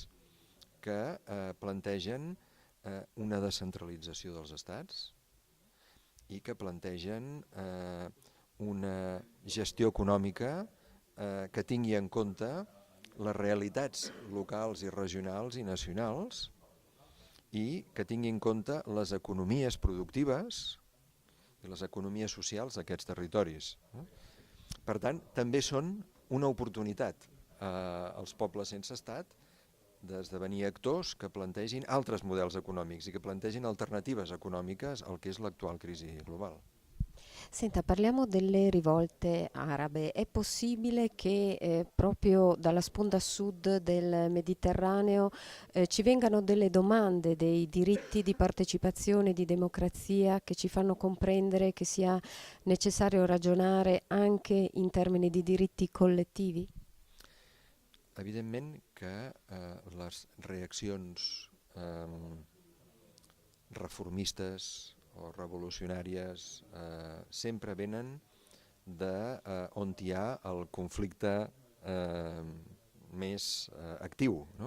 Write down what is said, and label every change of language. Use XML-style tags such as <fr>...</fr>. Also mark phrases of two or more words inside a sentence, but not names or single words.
<ca>que plantegen una descentralització dels estats i que plantegen una gestió econòmica que tingui en compte les realitats locals i regionals i nacionals i que tingui en compte les economies productives i les economies socials d'aquests territoris. Per tant, també són una oportunitat als pobles sense estat d'esdevenir actors que plantegin altres models econòmics i che plantegin alternatives econòmiques</ca> <it>al che è l'attuale crisi globale. Senta, parliamo delle rivolte arabe. È possibile che proprio dalla sponda sud del Mediterraneo ci vengano delle domande dei diritti di partecipazione, di democrazia, che ci fanno comprendere che sia necessario ragionare anche in termini di diritti collettivi?</it> <ca>Evidentment que les reaccions reformistes o revolucionàries sempre venen d'on hi ha el conflicte més actiu, no?</ca>